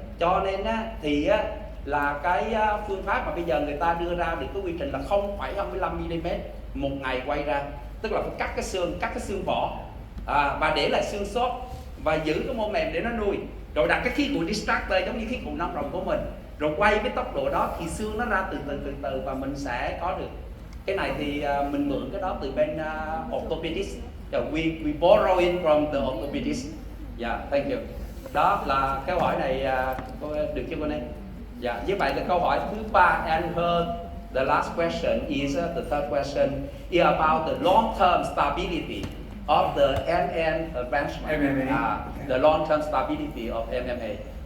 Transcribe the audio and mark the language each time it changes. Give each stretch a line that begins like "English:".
Vietnamese: Cho nên á, thì á, là cái phương pháp mà bây giờ người ta đưa ra được cái quy trình là 0,25 mm một ngày quay ra, tức là phải cắt cái xương vỏ và để lại xương sốt và giữ cái mô mềm để nó nuôi, rồi đặt cái khí cụ distractor giống như khí cụ nong rồng của mình, rồi quay với tốc độ đó thì xương nó ra từ từ và mình sẽ có được. Cái này thì mình mượn cái đó từ bên orthopedics.
English: We borrow it from the orthopedics. Yeah, thank you.
Vietnamese: Đó là câu hỏi này được chưa con em? Yeah, như vậy là câu hỏi thứ ba.
English: And the last question is the third question is about the long-term stability of the NN advancement. MMA. The long-term stability of MMA.